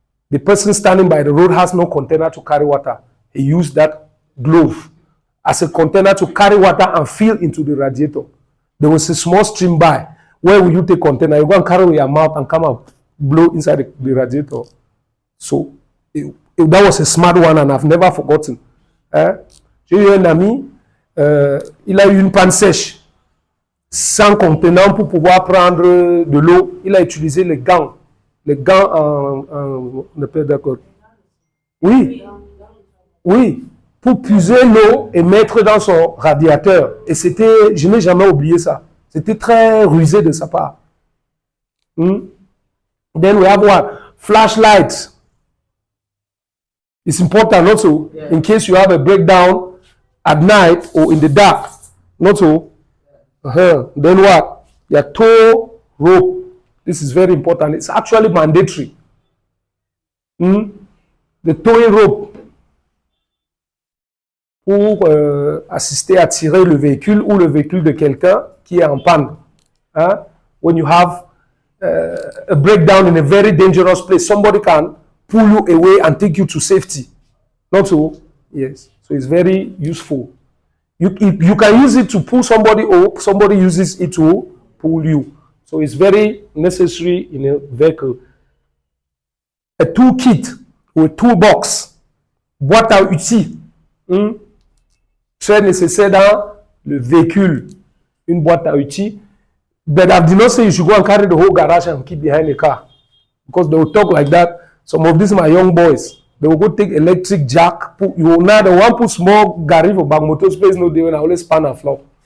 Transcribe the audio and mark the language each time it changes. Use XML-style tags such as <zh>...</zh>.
<en>The person standing by the road has no container to carry water. He used that glove as a container to carry water and fill into the radiator. There was a small stream by. Where will you take container? You go and carry with your mouth and come out, blow inside the radiator. So that was a smart one and I've never forgotten.</en> <fr>J'ai eu un ami, il a eu une panne sèche. Sans contenant pour pouvoir prendre de l'eau, il a utilisé les gants. Les gants on n'est pas d'accord. Oui. Oui. Pour puiser l'eau et mettre dans son radiateur. Et c'était, je n'ai jamais oublié ça. C'était très rusé de sa part.</fr> <en>Then we have what? Flashlights. It's important also, in case you have a breakdown at night or in the dark. Not so. Then what? Your tow rope. This is very important. It's actually mandatory. The towing rope</en> <fr>pour assister à tirer le véhicule ou le véhicule de quelqu'un qui est en panne.</fr> <en>When you have a breakdown in a very dangerous place, somebody can pull you away and take you to safety. Not so? Yes. So it's very useful. You can use it to pull somebody up, somebody uses it to pull you. So it's very necessary in a vehicle. A toolkit</en> <fr>ou</fr> <en>a toolbox,</en> <fr>boîte à outils, très nécessaire dans le véhicule, une boîte à outils.</fr> <en>But I did not say you should go and carry the whole garage and keep behind the car, because they will talk like that. Some of these my young boys, they will go take electric jack. You will now the one put small garage for back motor space. No, they will always span and flop.</en>